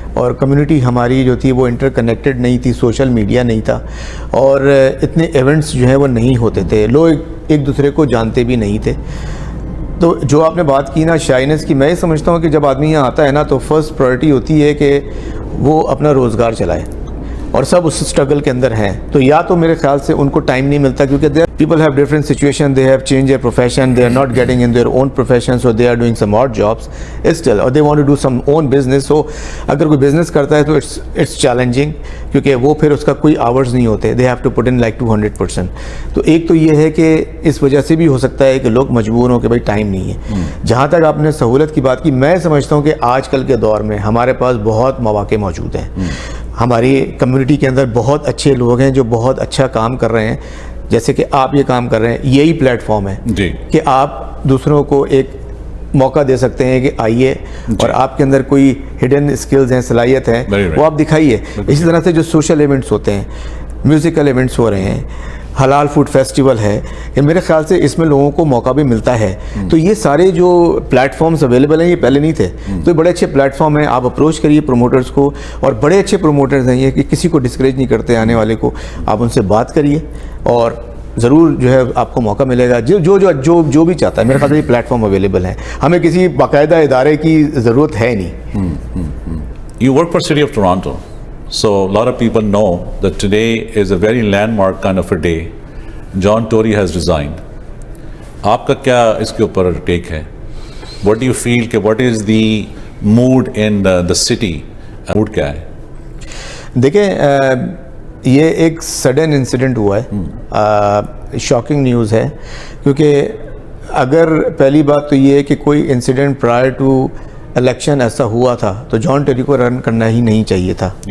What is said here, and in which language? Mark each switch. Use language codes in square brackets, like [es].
[ur] اور کمیونٹی ہماری جو تھی وہ انٹر کنیکٹڈ نہیں تھی، سوشل میڈیا نہیں تھا، اور اتنے ایونٹس جو ہیں وہ نہیں ہوتے تھے، لوگ ایک دوسرے کو جانتے بھی نہیں تھے. تو جو آپ نے بات کی نا شائنس کی، میں یہ سمجھتا ہوں کہ جب آدمی یہاں آتا ہے نا تو فرسٹ پرائرٹی ہوتی ہے کہ وہ اپنا روزگار چلائے، اور سب اس اسٹرگل کے اندر ہیں. تو یا تو میرے خیال سے ان کو ٹائم نہیں ملتا، کیونکہ [en] people have different situation, they have changed their profession, they are not getting in their own profession, so they are doing some odd jobs still, or they want to do some own business. So [ur] اگر کوئی business کرتا ہے تو [en] it's challenging، [ur] کیونکہ وہ پھر اس کا کوئی hours نہیں ہوتے، [en] they have to put in like 200%. [ur] تو ایک تو یہ ہے کہ اس وجہ سے بھی ہو سکتا ہے کہ لوگ مجبور ہوں کہ بھائی ٹائم نہیں ہے. جہاں تک آپ نے سہولت کی بات کی، میں سمجھتا ہوں کہ آج کل کے دور میں ہمارے پاس بہت مواقع موجود ہیں. ہماری کمیونٹی کے اندر بہت اچھے لوگ ہیں جو بہت اچھا کام کر رہے ہیں، جیسے کہ آپ یہ کام کر رہے ہیں. یہی پلیٹ فارم ہے جی کہ آپ دوسروں کو ایک موقع دے سکتے ہیں کہ آئیے اور آپ کے اندر کوئی ہڈن اسکلز ہیں، صلاحیت ہیں، وہ آپ دکھائیے. اسی طرح سے جو سوشل ایونٹس ہوتے ہیں، میوزیکل ایونٹس ہو رہے ہیں، حلال فوڈ فیسٹیول ہے، میرے خیال سے اس میں لوگوں کو موقع بھی ملتا ہے. تو یہ سارے جو پلیٹ فارمز اویلیبل ہیں یہ پہلے نہیں تھے، تو یہ بڑے اچھے پلیٹ فارم ہیں. آپ اپروچ کریے پروموٹرز کو، اور بڑے اچھے پروموٹرز ہیں یہ کہ کسی کو ڈسکریج نہیں کرتے آنے والے کو. آپ ان سے بات کریے اور ضرور جو ہے آپ کو موقع ملے گا. جو بھی چاہتا ہے، میرے خیال سے یہ پلیٹ فارم اویلیبل ہیں، ہمیں کسی باقاعدہ ادارے کی ضرورت ہے نہیں. [en] You work for City of Toronto, so a lot of people know that today is a very landmark kind of a day. John Tory has resigned. [ur] آپ کا کیا اس کے اوپر ٹیک ہے؟ [en] What do you feel [ur] کہ [en] what is the mood in the city? [ur] mood کیا ہے؟ دیکھیں، یہ ایک سڈن انسیڈنٹ ہوا ہے، شاکنگ نیوز ہے. کیونکہ اگر پہلی بات تو یہ ہے کہ کوئی انسیڈنٹ پرائر ٹو الیکشن ایسا ہوا تھا تو جان ٹیری کو رن کرنا ہی نہیں چاہیے تھا.